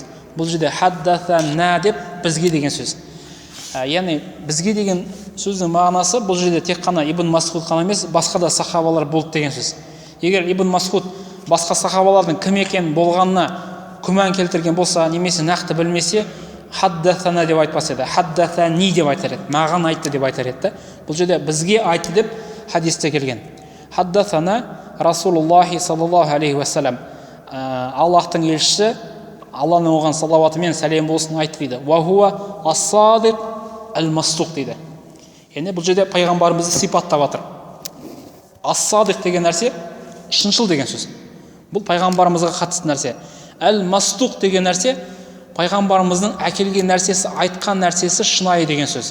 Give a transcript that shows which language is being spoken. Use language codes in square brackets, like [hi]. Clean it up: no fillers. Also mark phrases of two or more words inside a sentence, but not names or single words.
[kk] Бұл жерде хаддасана деп бізге деген сөз. Яғни бізге деген сөздің мағынасы бұл жерде тек қана Ибн Масғуд қана емес, басқа да сахабалар болды деген сөз. Егер Ибн Масғуд басқа сахабалардың кім екен болғанына күмән келтірген болса, немесе нақты білмесе, хаддасана деп айтпас еді, хаддасани деп айтар еді, маған айтты деп айтар еді. Бұл жерде бізге айтты деп хадисте келген. [ar] حدثنا رسول الله صلى الله عليه وسلم, [kk] Аллахтың елшісі, Алланың оған салауаты мен сәлем болсын айтты дейді. [ar] وهو الصادق المصدوق дейді. [kk] Яғни бұл жерде пайғамбарымызды сипаттап жатыр. Ас-садиқ деген нәрсе шыншыл деген сөз. Бұл пайғамбарымызға қатысты нәрсе. Әл-мастуқ деген нәрсе пайғамбарымыздың әкелген нәрсесі, айтқан нәрсесі шынайы деген сөз.